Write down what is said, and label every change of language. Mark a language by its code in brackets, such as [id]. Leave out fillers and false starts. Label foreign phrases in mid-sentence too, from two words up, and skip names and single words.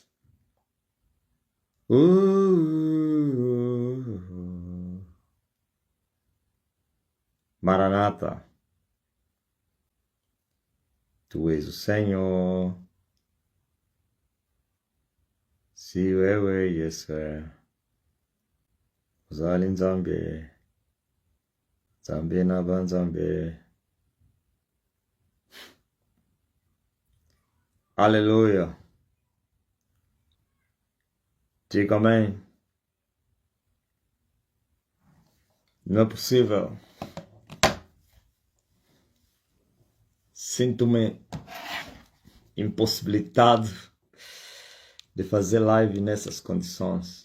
[pt] Maranata. Tu és o Senhor. [sw] Se wewe Yesu. [ln] Uzali Nzambe. Nzambe na banzambe. [pt] Aleluia. Diga amém. Não é possível. Sinto-me impossibilitado de fazer live nessas condições.